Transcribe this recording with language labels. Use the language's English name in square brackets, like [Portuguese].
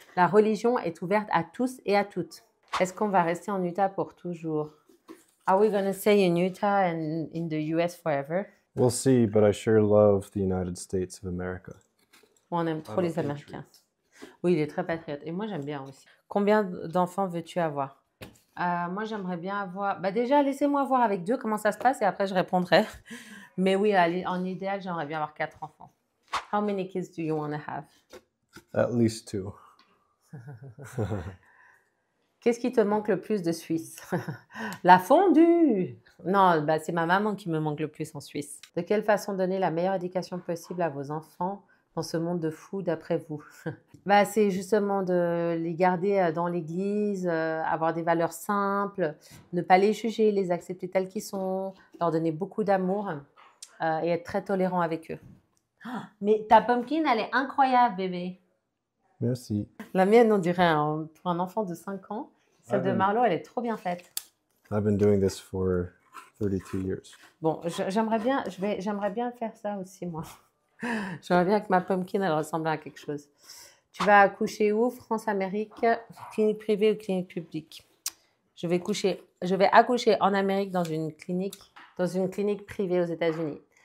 [French] La religion est ouverte à tous et à toutes. Est-ce qu'on va rester en Utah pour toujours? [English] Are we going to stay in Utah and in the US forever? We'll see, but I sure love the United States of America. [French] On aime trop les Américains. Oui, il est très patriote. Et moi, j'aime bien aussi. Combien d'enfants veux-tu avoir? Moi, j'aimerais bien avoir... Bah déjà, laissez-moi voir avec 2 comment ça se passe et après, je répondrai. Mais oui, en idéal, j'aimerais bien avoir 4 enfants. [English] How many kids do you want to have? At least 2. [French] Qu'est-ce qui te manque le plus de Suisse? La fondue! Non, bah, c'est ma maman qui me manque le plus en Suisse. De quelle façon donner la meilleure éducation possible à vos enfants dans ce monde de fous d'après vous? Bah, c'est justement de les garder dans l'église, avoir des valeurs simples, ne pas les juger, les accepter tels qu'ils sont, leur donner beaucoup d'amour et être très tolérant avec eux. Mais ta pumpkin, elle est incroyable, bébé. Merci. La mienne, on dirait pour un enfant de 5 ans. Celle de oui. Marlo, elle est trop bien faite. [English] I've been doing this for 32 years. [French] Bon, j'aimerais bien faire ça aussi, moi. J'aimerais bien que ma pumpkin, elle ressemble à quelque chose. Tu vas accoucher où? France, Amérique, clinique privée ou clinique publique? Je vais accoucher en Amérique dans une clinique privée aux États-Unis.